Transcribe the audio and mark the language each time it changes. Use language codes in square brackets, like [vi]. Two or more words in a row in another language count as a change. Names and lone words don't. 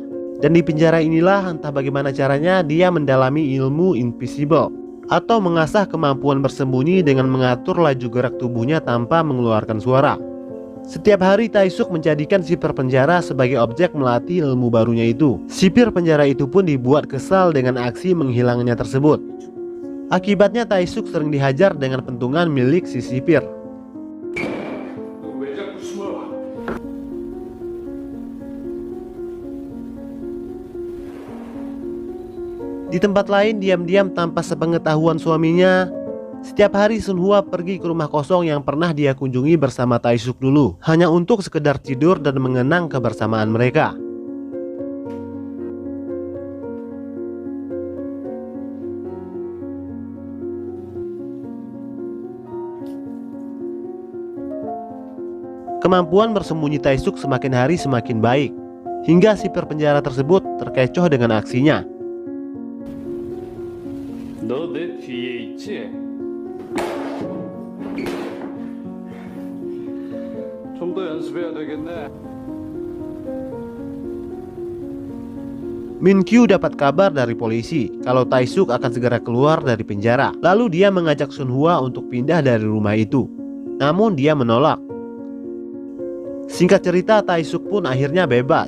[id] Dan di penjara inilah entah bagaimana caranya dia mendalami ilmu invisible atau mengasah kemampuan bersembunyi dengan mengatur laju gerak tubuhnya tanpa mengeluarkan suara. Setiap hari Tae-suk menjadikan sipir penjara sebagai objek melatih ilmu barunya itu. Sipir penjara itu pun dibuat kesal dengan aksi menghilangnya tersebut. Akibatnya Tae-suk sering dihajar dengan pentungan milik si sipir. [ko] 왜 자꾸 숨어? [id] Di tempat lain, diam-diam tanpa sepengetahuan suaminya, setiap hari Sun Hwa pergi ke rumah kosong yang pernah dia kunjungi bersama Tae-suk dulu, hanya untuk sekedar tidur dan mengenang kebersamaan mereka. Kemampuan bersembunyi Tae-suk semakin hari semakin baik, hingga sipir penjara tersebut terkecoh dengan aksinya. [ko] 너 내 뒤에 있지? 좀 더 연습해야 되겠네. [id] Min Kyu dapat kabar dari polisi kalau Tae-suk akan segera keluar dari penjara. Lalu dia mengajak Sun Hwa untuk pindah dari rumah itu. Namun dia menolak. Singkat cerita, Tae-suk pun akhirnya bebas.